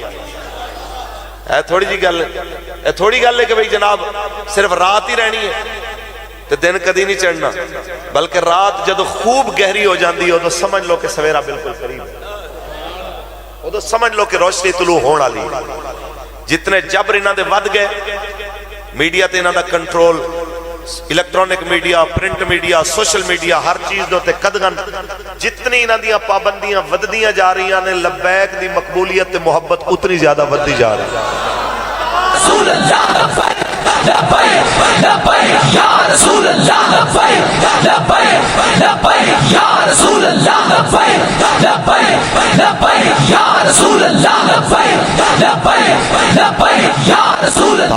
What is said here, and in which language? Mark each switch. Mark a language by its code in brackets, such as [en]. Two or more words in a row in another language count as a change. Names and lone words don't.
[pa] اے تھوڑی جی گل, اے تھوڑی گل ہے کہ بھئی جناب صرف رات ہی رہنی ہے تو دن کدی نہیں چڑھنا, بلکہ رات جدو خوب گہری ہو جاندی ہو تو سمجھ لو کہ سویرا بالکل قریب ہے, وہ تو سمجھ لو کہ روشنی طلوع ہون والی. جتنے جبر انہاں دے ود گئے, میڈیا تے انہاں دا کنٹرول, الیکٹرونک میڈیا, پرنٹ میڈیا, سوشل میڈیا, ہر چیز دو تے قدغن جتنی انہاں دیاں پابندیاں وددیاں جا رہی ہیں, لبیک دی مقبولیت تے محبت اتنی زیادہ ودی جا رہی ہے. [ar] رسول اللہ لبیک لبیک لبیک یا رسول اللہ لبیک لبیک لبیک یا رسول اللہ لبیک لبیک لبیک یا رسول اللہ لبیک لبیک لبیک یا رسول اللہ.